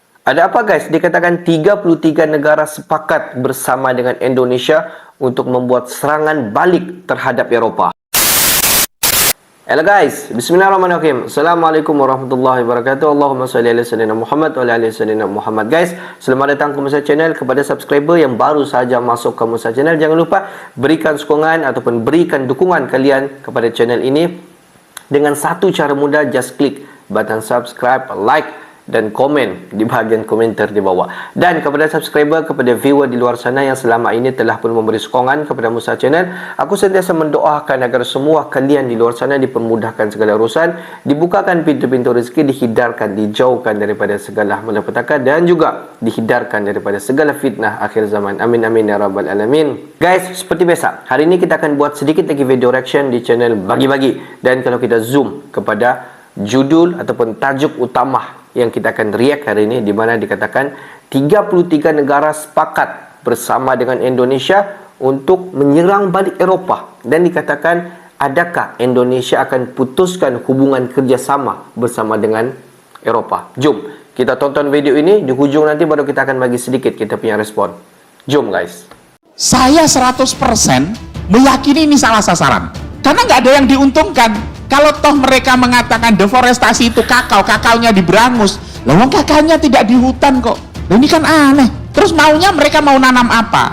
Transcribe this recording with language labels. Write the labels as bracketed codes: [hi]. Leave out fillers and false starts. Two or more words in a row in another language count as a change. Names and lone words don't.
[ms] Ada apa guys? Dikatakan 33 negara sepakat bersama dengan Indonesia untuk membuat serangan balik terhadap Eropah. [en] Hello guys, [ar] بسم الله الرحمن الرحيم. السلام عليكم ورحمة الله وبركاته. اللهم صل على سيدنا محمد وعلى آل سيدنا محمد. [ms] Guys, selamat datang ke Musa Channel. Kepada subscriber yang baru saja masuk ke Musa Channel, jangan lupa berikan sokongan ataupun berikan dukungan kalian kepada channel ini dengan satu cara mudah. [en] Just klik button subscribe, [ms] like dan komen di bahagian komentar di bawah. Dan kepada subscriber, kepada viewer di luar sana yang selama ini telah pun memberi sokongan kepada Musa Channel, aku sentiasa mendoakan agar semua kalian di luar sana dipermudahkan segala urusan, dibukakan pintu-pintu rezeki, dihindarkan, dijauhkan daripada segala malapetaka, dan juga dihindarkan daripada segala fitnah akhir zaman. [ar] آمين آمين يا رب العالمين. [ms] Guys, seperti biasa, hari ini kita akan buat sedikit lagi [en] video reaction [ms] di channel Bagi-Bagi. Dan kalau kita zoom kepada judul ataupun tajuk utama yang kita akan react hari ini, di mana dikatakan 33 negara sepakat bersama dengan Indonesia untuk menyerang balik Eropah, dan dikatakan adakah Indonesia akan putuskan hubungan kerjasama bersama dengan Eropah. Jom kita tonton video ini, di hujung nanti baru kita akan bagi sedikit kita punya respon. Jom guys. [id] Saya 100% meyakini ini salah sasaran, karena nggak ada yang diuntungkan. Kalau toh mereka mengatakan deforestasi itu kakaonya diberangus, lawang kakaknya tidak di hutan kok. Nah, ini kan aneh. Terus maunya mereka mau nanam apa?